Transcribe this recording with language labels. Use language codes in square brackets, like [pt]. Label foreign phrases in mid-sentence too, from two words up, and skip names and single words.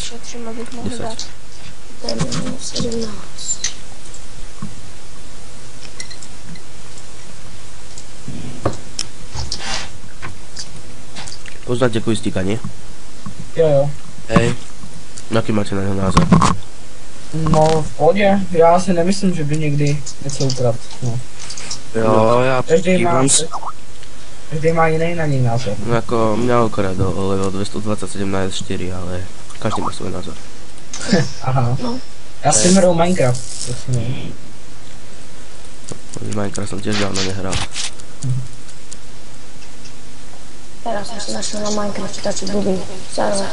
[cs] Šetrím, abych mohl dát. Ten 17. [sk] Poznáte Quiztika, nie? [cs] Jo. [sk] Hej. Aký máte na neho názor? [cs] No v pohodě, já si nemyslím, že by někdy něco ukradl. No. Jo, ja Každý má, [sk] dívam sa... [cs] každý má jiný na něj názor. [sk] No ako mňa okradol o level 227 na S4, ale každý má svoj názor. Aha. No. [cs] Já s tím hrou Minecraft, to si nevím. [sk] Minecraft som tiež dávno nehral. Teraz som si našiel na Minecrafte taký blbý server.